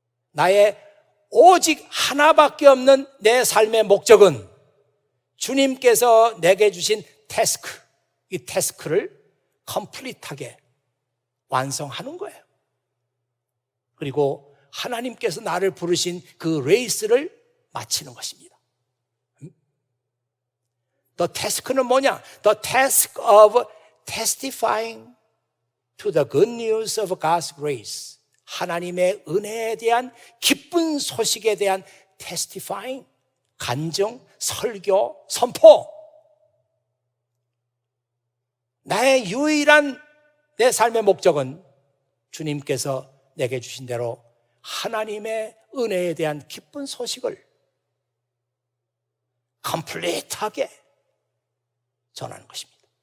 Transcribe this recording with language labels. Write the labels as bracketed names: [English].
[Korean] 나의 오직 하나밖에 없는 내 삶의 목적은 주님께서 내게 주신 태스크, 이 태스크를 컴플리트하게 완성하는 거예요. 그리고 하나님께서 나를 부르신 그 레이스를 마치는 것입니다. The task는 뭐냐? [English] The task of testifying to the good news of God's grace. [Korean] 하나님의 은혜에 대한 기쁜 소식에 대한 testifying, 간증, 설교, 선포. 나의 유일한 내 삶의 목적은 주님께서 내게 주신 대로 하나님의 은혜에 대한 기쁜 소식을 컴플리트하게 전하는 것입니다.